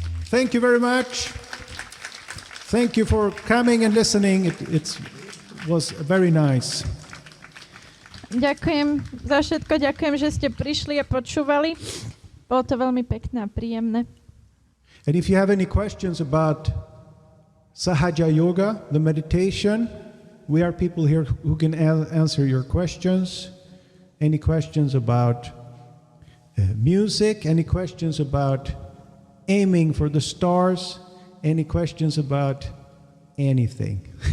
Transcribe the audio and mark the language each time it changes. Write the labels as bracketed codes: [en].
[en] Thank you very much. Thank you for coming and listening. It was very nice. [sk] Ďakujem za všetko, ďakujem, že ste prišli a počúvali. Bolo to veľmi pekné a príjemné. [en] And if you have any questions about Sahaja Yoga, the meditation, we are people here who can answer your questions. Any questions about music, any questions about aiming for the stars, any questions about anything.